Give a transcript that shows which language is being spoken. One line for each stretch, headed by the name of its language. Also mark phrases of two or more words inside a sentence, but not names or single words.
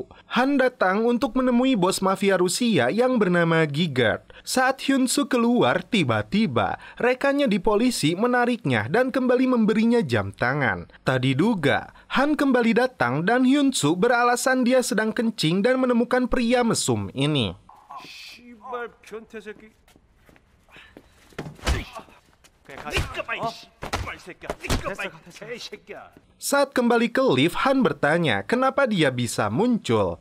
Indonesian: Han datang untuk menemui bos mafia Rusia yang bernama Gigard. Saat Hyun-soo keluar, tiba-tiba rekannya di polisi menariknya dan kembali memberinya jam tangan. Tak diduga, Han kembali datang dan Hyun-soo beralasan dia sedang kencing dan menemukan pria mesum ini.
Korean: 씨발 변태 새끼.
Indonesian: Saat kembali ke lift, Han bertanya kenapa dia bisa muncul.